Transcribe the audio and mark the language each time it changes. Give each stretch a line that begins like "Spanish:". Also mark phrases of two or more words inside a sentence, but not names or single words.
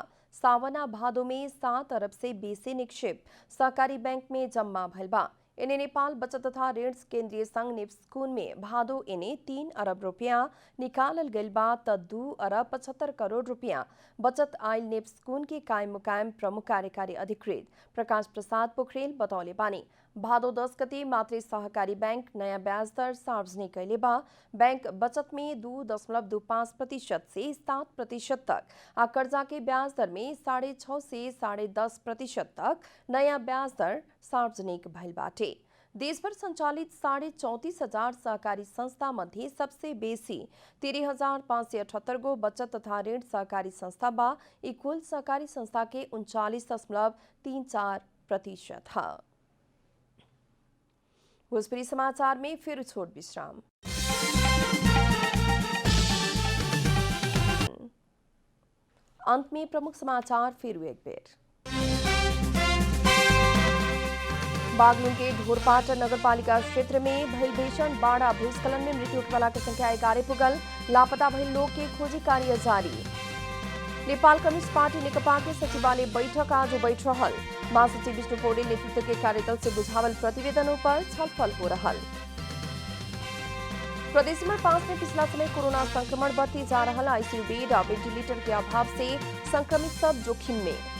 Bhojpuri: सावना भादो में 7 अरब से बेसी निक्षेप सहकारी बैंक में जमा भइल बा। इने नेपाल बचत तथा ऋण केंद्रीय संघ नेप्स्कुन में भादो इने 3 अरब रुपया निकालल गइल बा त 2 अरब 75 करोड़ रुपया बचत आयल नेप्स्कुन के कायम मुकायम प्रमुख कार्यकारी अधिकृत प्रकाश प्रसाद पोखरेल बतौले बानी। भादो 10 गते मात्रै सहकारी बैंक नयाँ ब्याज दर सार्वजनिक कैले बा। बैंक बचत में 2.25% से 7% तक आ कर्जा के ब्याज दर में 6.5 से 10.5% तक नयाँ ब्याज दर सार्वजनिक भइल बाटे। देशभर संचालित 34,500 सहकारी संस्था मध्ये सबसे बेसी 13,578 गो बचत तथा ऋण सहकारी संस्था बा। कुल सहकारी संस्था के 39.34% है। भोजपुरी समाचार में फिर छोट विश्राम। अंत में प्रमुख समाचार फिर एक बेर। बागलुङ के ढोरपाटा नगरपालिका क्षेत्र में भइल भीषण बाढ़ भूस्खलन में मृत्यु वाला की संख्या 11 पुगल। लापता भइल लोग के खोजी कार्य जारी। नेपाल कम्युनिस्ट पार्टी नेकपा के सचिवालय बैठक आज बैठ रहल। महासचिव विष्णु पौडेल नेतृत्व के कार्यदल से बुझावल प्रतिवेदनों पर छलफल हो रहल। प्रदेश नंबर 5 में पिछला समय कोरोना संक्रमण बढ़ती जा रहा। आईसीयू बेड और वेंटिलेटर के अभाव से संक्रमित सब जोखिम में।